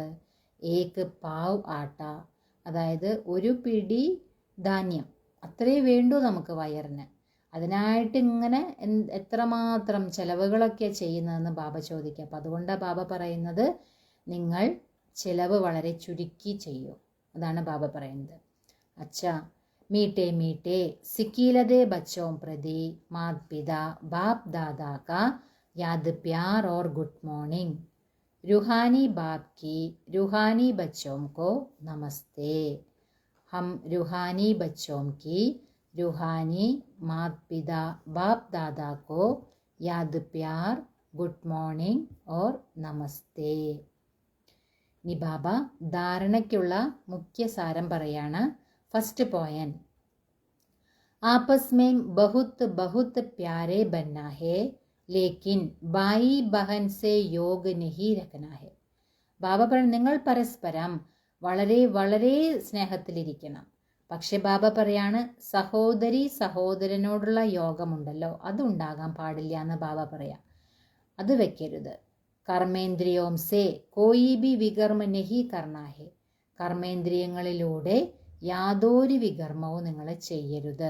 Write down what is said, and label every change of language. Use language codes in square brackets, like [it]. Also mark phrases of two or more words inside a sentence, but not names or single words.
[hi] एक पाव आटा, [ml] അതായത് ഒരു പിടി ധാന്യം, അത്രേ വേണ്ടൂ നമുക്ക് വയറിന്. അതിനായിട്ട് ഇങ്ങനെ എത്രമാത്രം ചെലവുകളൊക്കെ ചെയ്യുന്നതെന്ന് ബാബ ചോദിക്കുക. അപ്പം അതുകൊണ്ടാണ് ബാബ പറയുന്നത് നിങ്ങൾ ചിലവ് വളരെ ചുരുക്കി ചെയ്യൂ, അതാണ് ബാബ പറയുന്നത്. [hi] അച്ഛാ मीठे मीठे सिकीलदे बच्चों प्रति माता पिता बाप दादा का याद प्यार और [en] good morning. [hi] रूहानी बाप की रूहानी बच्चों को नमस्ते. हम रूहानी बच्चों की रूहानी माता पिता बाप दादा को याद प्यार [en] good morning [hi] और नमस्ते. [ml] ഇനി ബാബ ധാരണയ്ക്കുള്ള മുഖ്യ സാരം പറയാണ്. [en] first point, [hi] आपस में बहुत बहुत प्यारे बनना है, लेकिन भाई बहन से योग नहीं रखना है. [ml] ബാബ പറഞ്ഞു നിങ്ങൾ പരസ്പരം വളരെ വളരെ സ്നേഹത്തിലിരിക്കണം. പക്ഷെ ബാബ പറയാണ് സഹോദരി സഹോദരനോടുള്ള യോഗമുണ്ടല്ലോ അതുണ്ടാകാൻ പാടില്ല എന്ന് ബാബ പറയാം, അത് വെക്കരുത്. [hi] कर्मेन्द्रियों से कोई भी विकर्म नहीं करना है, [ml] കർമ്മേന്ദ്രിയങ്ങളിലൂടെ യാതൊരു വികർമ്മവും നിങ്ങൾ ചെയ്യരുത്.